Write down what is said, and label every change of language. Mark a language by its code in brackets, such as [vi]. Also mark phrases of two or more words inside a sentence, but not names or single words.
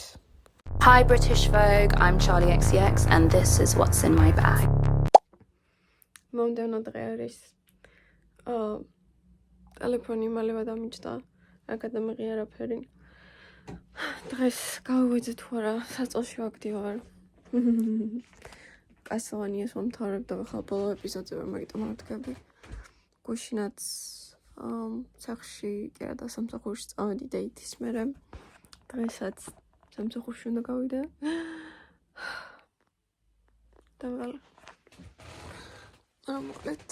[en] Hi British Vogue, I'm Charlie XCX and this is what's in my bag. [ka] მომდევნო დღე არის. ტელეფონი მალევე დამიჯდა, არ გადამიღია არაფერი. დღეს გავიღვიძე თუ არა, საწოლში ვაგდივარ. კასოვანიას მომთავრებ და ხალ ბოლო ეპიზოდზე ვერ მაგიტომ არ ვდგები. გუშინაც სახლში კი არა და სამსახურში წავედი დეითის მერე. დღესაც სამსახურში უნდა გავიდე. დავღალა. მოკლედ.